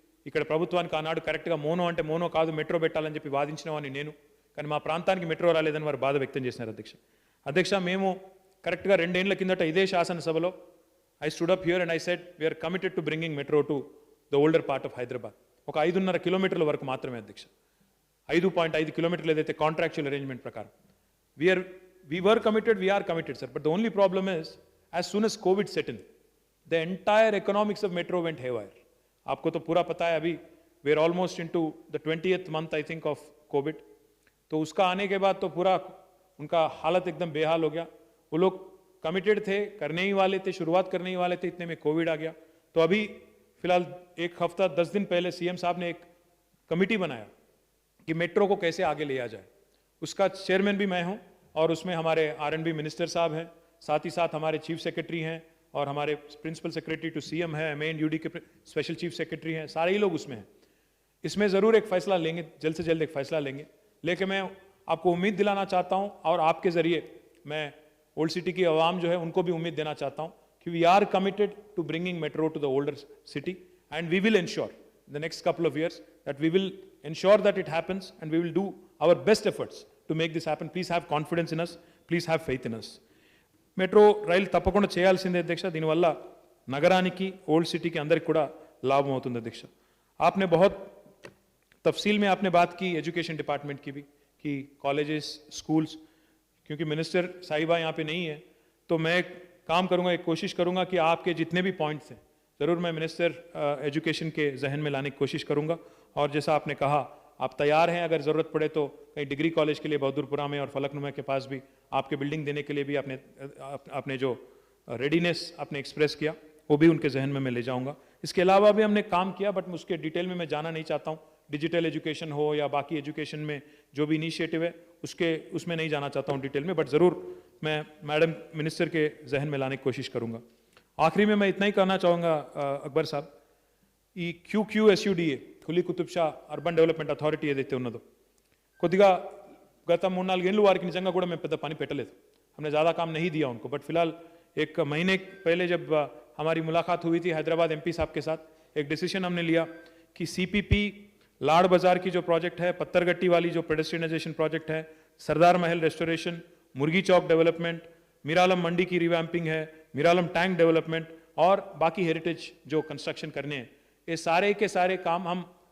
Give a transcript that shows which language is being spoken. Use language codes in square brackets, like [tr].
[te] ఇక్కడ ప్రభుత్వానికి ఆనాడు కరెక్ట్గా మోనో అంటే మోనో కాదు మెట్రో పెట్టాలని చెప్పి వాదించిన వాడిని నేను, కానీ మా ప్రాంతానికి మెట్రో రాలేదని వారు బాధ వ్యక్తం చేసినారు అధ్యక్ష. అధ్యక్ష, మేము కరెక్ట్గా 2 ఏళ్ల కిందట ఇదే శాసనసభలో [en] I stood up here and I said we're committed to bringing metro to the older part of Hyderabad. [te] ఒక 5.5 కిలోమీటర్ల వరకు మాత్రమే అధ్యక్ష. 5.5 కిలోమీటర్లు ఏదైతే కాంట్రాక్చువల్ అరేంజ్మెంట్ ప్రకారం [en] we were committed, we are committed, sir. But the only problem is, as soon as COVID set in, the entire economics of metro went haywire. [hi] आपको तो पूरा पता है, अभी [en] we are almost into the 20th month, I think, of COVID. [hi] तो उसका आने के बाद तो पूरा उनका हालत एकदम बेहाल हो गया. वो लोग कमिटेड थे, करने ही वाले थे, शुरुआत करने ही वाले थे, इतने में कोविड आ गया. तो अभी फिलहाल 1 हफ्ता 10 दिन पहले सीएम साहब ने एक कमिटी बनाया कि मेट्रो को कैसे आगे लिया जाए. उसका चेयरमैन भी मैं हूँ और उसमें हमारे R&B मिनिस्टर साहब हैं, साथ ही साथ हमारे चीफ सेक्रेटरी हैं और हमारे प्रिंसिपल सेक्रेटरी टू सीएम है, MANUD के स्पेशल चीफ सेक्रेटरी हैं, सारे ही लोग उसमें हैं. इसमें ज़रूर एक फैसला लेंगे, जल्द से जल्द एक फैसला लेंगे. लेकिन मैं आपको उम्मीद दिलाना चाहता हूँ और आपके ज़रिए मैं ओल्ड सिटी की आवाम जो है उनको भी उम्मीद देना चाहता हूँ कि [en] We are committed to bringing metro to the older city and we will ensure the next couple of years that we will ensure that it happens and we will do our best efforts to make this happen. Please have confidence in us. Please have faith in us. [te] Metro రైలు తప్పకుండా చేయాల్సిందే అధ్యక్ష. దీనివల్ల నగరానికి old సిటీకి అందరికి కూడా లాభం అవుతుంది అధ్యక్ష. [hi] आपने बहुत तफसील में आपने बात की एजुकेशन डिपार्टमेंट की भी, कि कॉलेजेस स्कूल्स, क्योंकि मिनिस्टर साहिबा यहाँ पे नहीं है तो मैं एक काम करूँगा, एक कोशिश करूँगा कि आपके जितने भी पॉइंट्स हैं ज़रूर मैं मिनिस्टर एजुकेशन के जहन में लाने की कोशिश करूँगा. और जैसा आपने कहा आप तैयार हैं, अगर ज़रूरत पड़े तो कहीं डिग्री कॉलेज के लिए बहादुरपुरा में और फलकनुमा के पास भी आपके बिल्डिंग देने के लिए भी आपने जो रेडीनेस आपने एक्सप्रेस किया वो भी उनके जहन में मैं ले जाऊंगा. इसके अलावा भी हमने काम किया बट उसके डिटेल में मैं जाना नहीं चाहता हूँ. डिजिटल एजुकेशन हो या बाकी एजुकेशन में जो भी इनिशिएटिव है उसमें नहीं जाना चाहता हूँ डिटेल में, बट ज़रूर मैं मैडम मिनिस्टर के जहन में लाने की कोशिश करूँगा. आखिरी में मैं इतना ही कहना चाहूँगा अकबर साहब, [te] ఈ QQSUDA Quli Qutub Shah urban development authority ఏదైతే ఉన్నదో కొద్దిగా గత 3-4 ఏళ్ళు వారికి నిజంగా కూడా మేము పెద్ద పని పెట్టలేదు. [hi] हमने ज़्यादा काम नहीं दिया उनको. बट फिलहाल 1 महीने पहले जब हमारी मुलाकात हुई थी हैदराबाद MP साहब के साथ, एक डिसीजन हमने लिया कि CPP लाड़ बाजार की जो प्रोजेक्ट है, पत्थरगट्टी वाली जो पेडेस्ट्रियनाइजेशन प्रोजेक्ट है, सरदार महल रेस्टोरेशन, मुर्गी चौक डेवलपमेंट, मीरालम मंडी की रिवैम्पिंग है, मीरालम टैंक डेवलपमेंट और बाकी हेरिटेज जो कंस्ट्रक्शन करने हैं, ये सारे के सारे काम हम